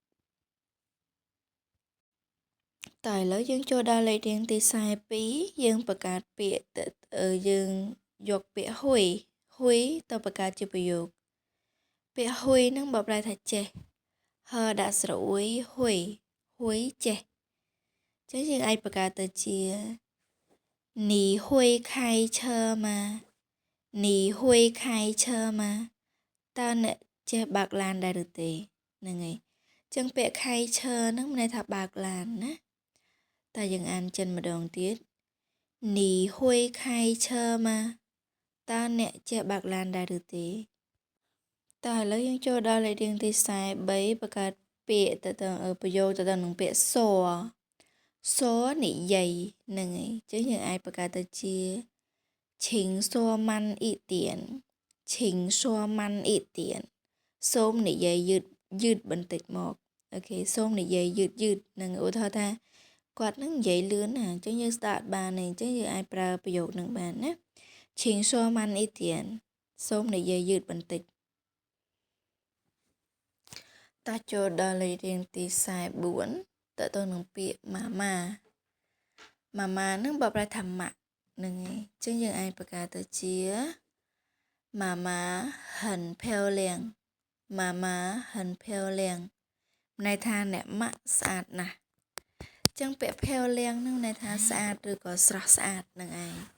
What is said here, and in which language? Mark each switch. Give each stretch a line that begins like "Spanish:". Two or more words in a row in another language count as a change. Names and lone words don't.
Khmer: តែឥឡូវយើងចូលដល់លេខរៀងទី42យើងបង្កើតពាក្យយើងយកពាក្យហ៊ុយទៅបង្កើតជាប្រយោគពាក្យហ៊ុយហ្នឹងបកប្រែថាចេះដាក់ស្រអួយហ៊ុយចេះចឹងយើងអាចបង្កើតទៅជា
Chinese: 你会开车吗你会开车吗
Khmer: តើអ្នកចេះបើកឡានដែរឬទេហ្នឹងហើយចឹងពាក្យខៃឈើហ្នឹងមានន័យថាបើកឡានណាតែយើងអានចិនម្ដង ទៀត
Chinese: 你会开车吗
Khmer: តើអ្នកចេះបើកឡានដែរឬទេតើឥឡូវយើងចូលដល់លេខរៀងទី43បង្កើតពាក្យ ទៅប្រយោគទៅនឹងពាក្យសនិយាយហ្នឹងហើយចឹងយើងអាចបង្កើតទៅជា
Chinese: 请说慢一点请说慢一点
Khmer: សូមនិយាយយឺតបន្តិចមកអូខេសូមនិយាយយឺតនឹងឧទាហរណ៍ថាគាត់នឹងនិយាយលឿនណាអញ្ចឹងយើងស្ដាប់បានទេអញ្ចឹងយើងអាចប្រើប្រយោគនឹងបានណា
Chinese: 请说慢一点
Khmer: សូមនិយាយយឺតបន្តិច តោះចូលដល់លេខរៀងទី44តទៅនឹងពាក្យម៉ាម៉ានឹងបកប្រែថាម៉ាក់ហ្នឹងឯងអញ្ចឹងយើងអាចបង្កើតទៅជាម៉ាម៉ា
Chinese: 很漂亮
Khmer: ម៉ាម៉ា
Chinese: 很漂亮
Khmer: ន័យថាអ្នកម៉ាក់ស្អាតណាស់អញ្ចឹងពាក្យ漂亮ហ្នឹងន័យថាស្អាតឬក៏ស្រស់ស្អាតហ្នឹងឯង